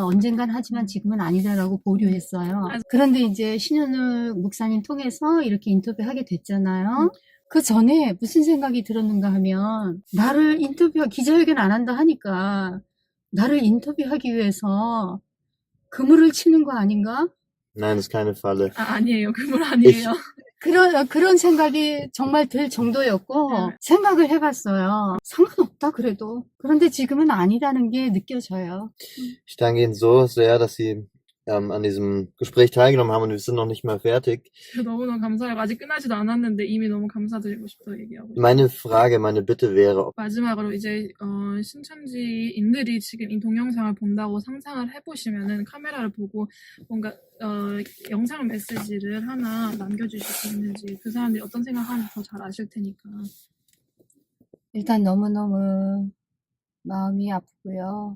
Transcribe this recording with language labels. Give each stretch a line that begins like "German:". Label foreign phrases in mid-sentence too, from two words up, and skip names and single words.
Korean: 언젠간 하지만 지금은 아니다라고 보류했어요. 그런데 이제 신현욱 목사님 통해서 이렇게 인터뷰하게 됐잖아요. 그 전에 무슨 생각이 들었는가 하면 나를 기자회견 안 한다 하니까 나를 인터뷰하기 위해서 그물을 치는 거 아닌가?
German: Nein, das ist keine Falle.
Korean: 아니에요. 그분 아니에요. 그런 생각이 정말 들 정도였고, 생각을 해봤어요. 상관없다, 그래도. 그런데 지금은 아니라는 게 느껴져요.
German: Ich danke Ihnen so sehr, dass Sie an diesem Gespräch teilgenommen haben und wir sind noch nicht mal fertig.
Korean: 너무너무 감사해요. 아직 끝나지도 않았는데 이미 너무 감사드리고 싶다고 얘기하고 싶어요.
German: Meine Frage, meine Bitte wäre,
Korean: 마지막으로 이제 신천지인들이 지금 이 동영상을 본다고 상상을 해보시면은 카메라를 보고 뭔가 영상 메시지를 하나 남겨주실 수 있는지 그 사람들이 어떤 생각하는지 더 잘 아실 테니까. 일단 너무너무 마음이 아프고요.